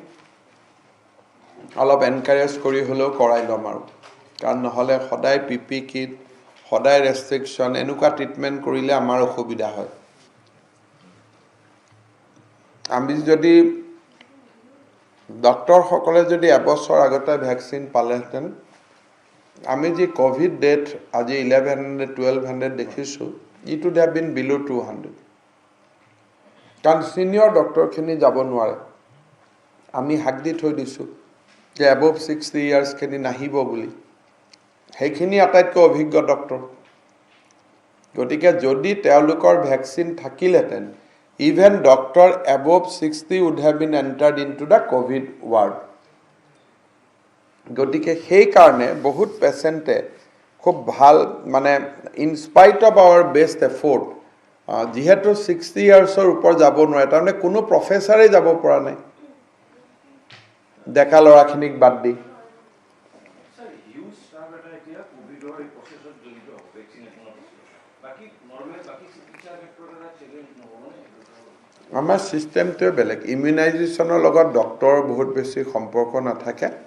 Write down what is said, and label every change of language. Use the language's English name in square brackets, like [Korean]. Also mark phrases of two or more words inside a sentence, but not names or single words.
[Assamese] অলপ এনকাৰেজ কৰি হলেও কৰাই ল'ম আৰু কাৰণ নহলে সদায় [English] PP kit [Assamese] সদায় ৰেষ্ট্ৰিকশন এনেকুৱা ট্ৰিটমেন্ট কৰিলে আমাৰ অসুবিধা হয় আমি যদি ডক্টৰ সকলে যদি এবছৰ আগতে ভ্যাকচিন পালেহেঁতেন আমি যে [English] COVID death [Assamese] আজি 1100-1200 দেখিছো [English] it would have been below 200 [Assamese] কাৰণ সিনিয়ৰ ডক্টৰখিনি যাব নোৱাৰে আমি হাক দি থৈ দিছো যে [English] above 60 years [Assamese] খিনি নাহিব বুলি সেইখিনি আটাইতকৈ অভিজ্ঞ ডক্টৰ গতিকে যদি তেওঁলোকৰ ভ্যাকচিন থাকিলেহেঁতেন [English] even doctor above 60 would have been entered into the COVID ward. [Assamese] গতিকে সেই কাৰণে বহুত পেশেন্টে খুব ভাল মানে [English] in spite of our best effort [Assamese] যেহেতু 60 ইয়াৰ্ছৰ ওপৰ যাব নোৱাৰে তাৰমানে কোনো প্ৰফেছৰে যাব পৰা নাই ডেকা ল'ৰাখিনিক বাদ দি আমাৰ সিস্টেমটো বেলেগ ইমিউনাইজেশনৰ লগত ডক্টৰ বহুত বেছি সম্পৰ্ক নাথাকে